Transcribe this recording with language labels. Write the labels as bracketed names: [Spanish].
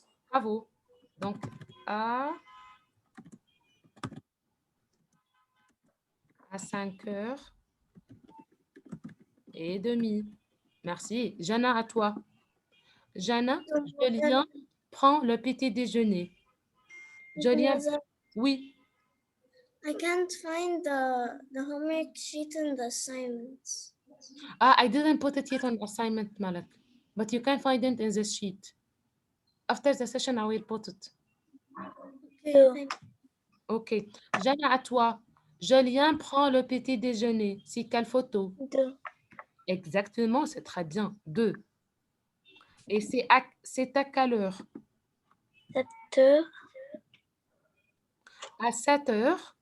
[French] Bravo. Donc, à 5h30. Merci. Jana, à toi. Jana, Julien prend le petit déjeuner. Julien, oui. [English] I can't find the homework sheet and the assignments. I didn't put it yet on assignment, Malak. But you can find it in this sheet. After the session, I will put it. Okay. [French] OK. Jana, à toi. Julien prend le petit déjeuner. C'est quelle photo? 2. Exactement, c'est très bien. 2. Et c'est à quelle heure? 7h. À 7h.